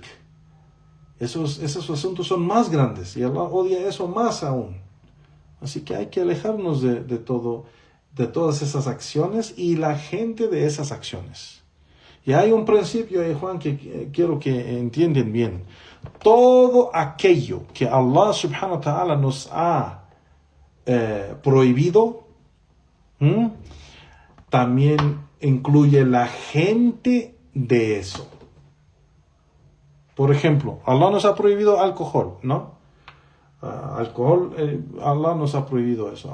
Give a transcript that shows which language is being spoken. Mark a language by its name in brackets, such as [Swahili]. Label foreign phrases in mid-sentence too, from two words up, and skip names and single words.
[Spanish] Esos asuntos son más grandes y Allah odia eso más aún. Así que hay que alejarnos de todas esas acciones y la gente de esas acciones. Y hay un principio, Juan, que quiero que entiendan bien. Todo aquello que Allah [Arabic] سبحانه وتعالى [Spanish] nos ha prohibido, también incluye la gente de eso. Por ejemplo, Allah nos ha prohibido alcohol, ¿no? Alcohol, Allah nos ha prohibido eso.